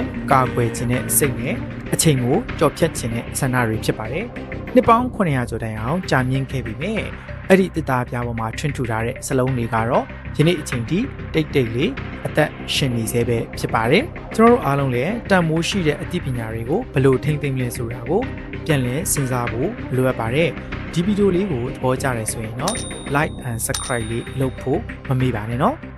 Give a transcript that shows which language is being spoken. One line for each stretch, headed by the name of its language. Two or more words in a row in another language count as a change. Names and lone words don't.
Burmese: ကာကွယ်ခြင်းနဲ့စိတ်နဲ့အချိန်ကိုကြော်ဖြတ်ခြင်းနဲ့ဆန္ဒတွေဖြစ်ပါတယ်။နှစ်ပေါင်း900ကျော်တိုင်အောင်ကြာမြင့်ခဲ့ပြီးမြဲအဲ့ဒီတစ်သားပြားပေါ်မှာထွန်းထူထားတဲ့စလုံးတွေကတော့ယနေ့အချိန်ထိတိတ်တိတ်လေးအသက်ရှင်နေသေးပဲဖြစ်ပါတယ်ကျွန်တော်တို့အားလုံးလည်းတန်မိုးရှိတဲ့အသိပညာတွေကိုဘယ်လိုထိမ့်သိမ်းလဲဆိုတာကိုပြန်လည်စဉ်းစားဖို့လိုအပ်ပါတယ်ဒီဗီဒီယိုလေးကိုသဘောကျတယ်ဆိုရင်တော့
English: like and subscribe
Burmese: လေးလုပ်ဖို့မမေ့ပါနဲ့နော်